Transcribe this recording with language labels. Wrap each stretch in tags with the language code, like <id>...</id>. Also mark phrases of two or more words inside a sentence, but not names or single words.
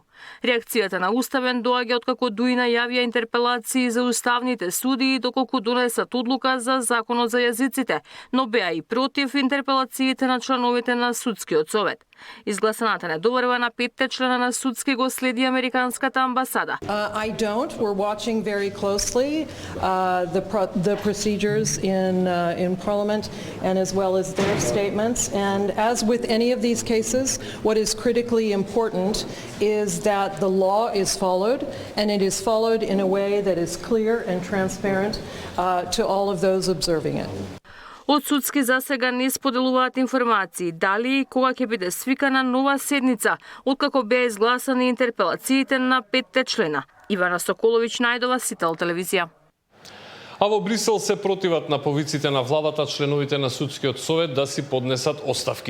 <mk>Реакцијата на Уставен доаѓа откако ДУИ најавија интерпелации за уставните судии доколку донесат одлука за законот за јазиците, но беа и против интерпелациите на членовите на судскиот совет. Изгласаната недоверба на 5 члена на судски го следи американската амбасада.</mk> <en>I don't. We're watching very closely the procedures in Parliament and as well as their statements. And as with any of these cases, what is critically important is that the law is followed, and it is followed in a way that is clear and transparent to all of those observing it.</en> <mk>Од судски засега не споделуваат информации дали и кога ќе биде свикана нова седница, откако беа изгласани интерпелациите на 5 члена. Ивана Соколович најдова, Сител телевизија. А во Брисел се противат на повиците на владата членовите на судскиот совет да си поднесат оставки.</mk>